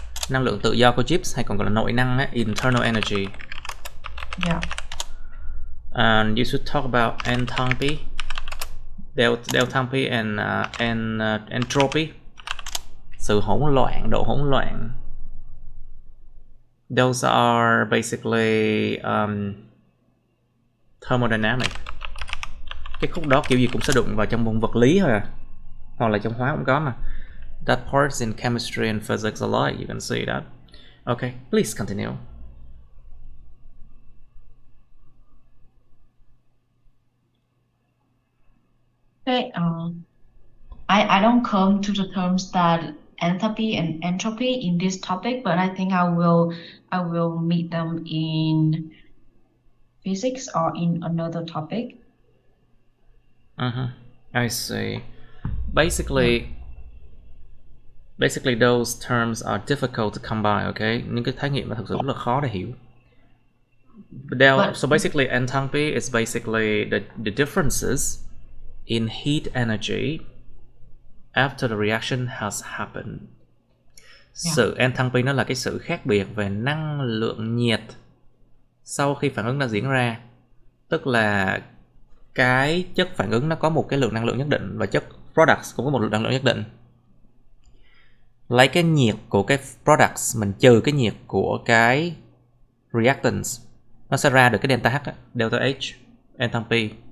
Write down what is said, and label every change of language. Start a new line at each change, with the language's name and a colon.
Vietnamese: Năng lượng tự do của Gibbs hay còn gọi là nội năng á, internal energy.
English: Yeah. And you should talk about enthalpy, deltampy and entropy.
Vietnamese: Sự hỗn loạn, độ hỗn loạn.
English: Those are basically thermodynamic.
Vietnamese: Cái khúc đó kiểu gì cũng sẽ đụng vào trong môn vật lý thôi à, hoặc là trong hóa cũng có mà.
English: That part's in chemistry and physics alike. You can see that. Okay, please continue. Okay. I don't come to the terms that enthalpy and entropy in this topic, but I think I will meet them in physics or in another topic. I see. Basically, those terms are difficult to come by.
Vietnamese: Okay, những cái khái niệm mà thực sự rất là khó để hiểu.
English: So basically, enthalpy is basically the differences in heat energy after the reaction has happened.
Vietnamese: Sự enthalpy nó là cái sự khác biệt về năng lượng nhiệt sau khi phản ứng đã diễn ra. Tức là cái chất phản ứng nó có một cái lượng năng lượng nhất định và chất products cũng có một lượng năng lượng nhất định. Lấy cái nhiệt của cái products mình trừ cái nhiệt của cái reactants, nó sẽ ra được cái delta H, delta H, enthalpy.